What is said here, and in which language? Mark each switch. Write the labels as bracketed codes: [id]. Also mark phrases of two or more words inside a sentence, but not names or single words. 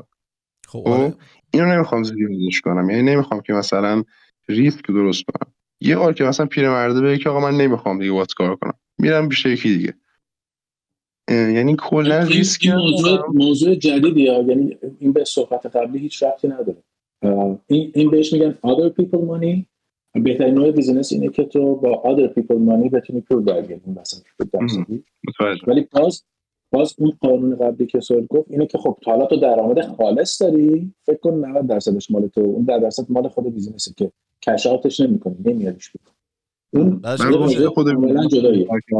[fa] خب اینو نمیخوام زیادش کنم، یعنی نمیخوام که مثلا ریسک درست کنم. یه بار که مثلا پیرمرده بگه که آقا من نمیخوام دیگه وات کار کنم، میرم پیش یکی دیگه. یعنی کلا ریسک موضوع جدیدیه، یعنی این به صحبت قبلی هیچ ربطی نداره. این بهش میگن [en] other people money. [fa] بهترین نوع بیزینس اینه که تو با [en] other people money [fa] بتونی پول درگیری مثلا درصدی. ولی باز اون قانون قبلی که سوال گفت اینه که خب حالا تو درآمد خالص داری، فکر کن 90% مال تو، اون 10% مال خود بیزینسه که [en] cash out [fa] نمی‌کنی، نمیاریش بیرون. اون موضوع خود کاملا جداییه.